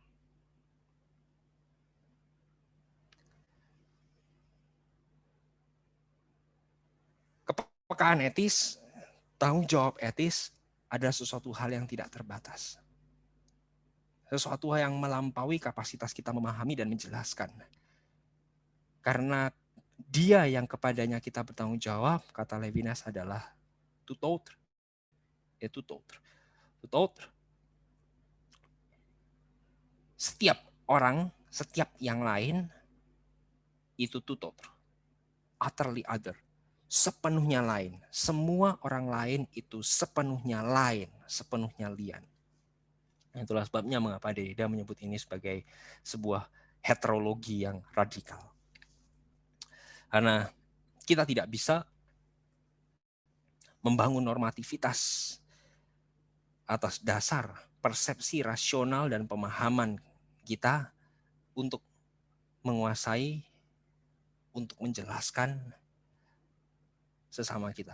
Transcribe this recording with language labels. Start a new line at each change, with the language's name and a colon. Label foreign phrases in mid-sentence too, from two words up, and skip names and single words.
Indonesian: Kepekaan etis, tanggung jawab etis adalah sesuatu hal yang tidak terbatas. Sesuatu yang melampaui kapasitas kita memahami dan menjelaskan. Karena dia yang kepadanya kita bertanggung jawab, kata Levinas adalah
French: tout autre. Tout autre. Tout autre.
Indonesian: Setiap orang, setiap yang lain, itu
French: tout autre.
English: Utterly other.
Indonesian: Sepenuhnya lain. Semua orang lain itu sepenuhnya lain. Sepenuhnya lian. Itulah sebabnya mengapa Derrida menyebut ini sebagai sebuah heterologi yang radikal. Karena kita tidak bisa membangun normativitas atas dasar persepsi rasional dan pemahaman kita untuk menguasai, untuk menjelaskan sesama kita.